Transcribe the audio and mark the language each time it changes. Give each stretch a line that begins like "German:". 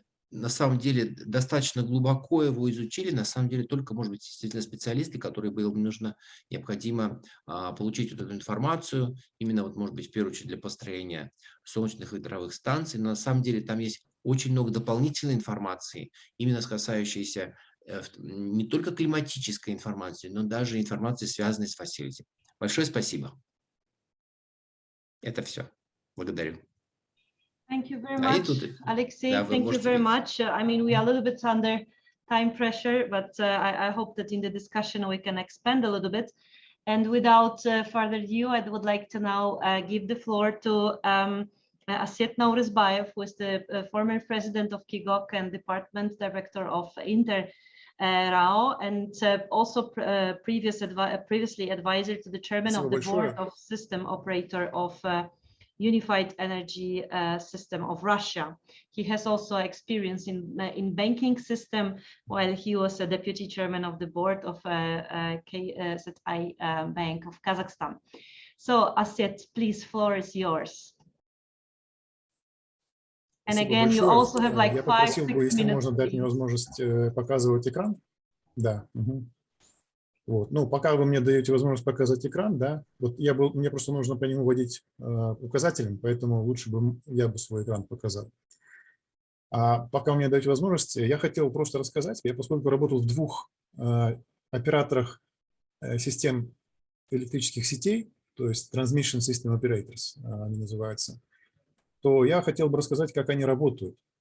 Russian: на самом деле достаточно глубоко его изучили, на самом деле только, может быть, действительно специалисты, которые было необходимо получить вот эту информацию, именно вот, может быть, в первую очередь для построения солнечных ветровых станций, но на самом деле там есть очень много дополнительной информации, именно касающейся не только климатической информации, но даже информации, связанной с facility. Большое спасибо. Это все. Благодарю.
English: Thank you very much, Alexei.
Russian: Да, вы
English: Thank you
Russian: можете
English: very
Russian: говорить.
English: I mean, we are a little bit under time pressure, but I hope that in the discussion we can expand a little bit. And without further ado, I would like to now give the floor to Aset Naurizbayev, who is the former president of KIGOC and department director of Inter-RAO, and also previously advisor to the chairman of the board of system operator of Unified Energy System of Russia. He has also experience in banking system, while he was a deputy chairman of the board of KZI Bank of Kazakhstan. So Aset, please, floor is yours. And again, you also have like 5-6 minutes.
Russian: Если можно дать мне возможность показывать экран. Да. Вот. Ну, пока вы мне даете возможность показать экран, да, вот мне просто нужно по нему вводить указателем, поэтому лучше бы я бы свой экран показал. А пока вы мне даете возможность, я хотел просто рассказать, я поскольку работал в 2 операторах систем электрических сетей, то есть
English: Transmission System Operators
Russian: они называются, то я хотел бы рассказать, как они работают.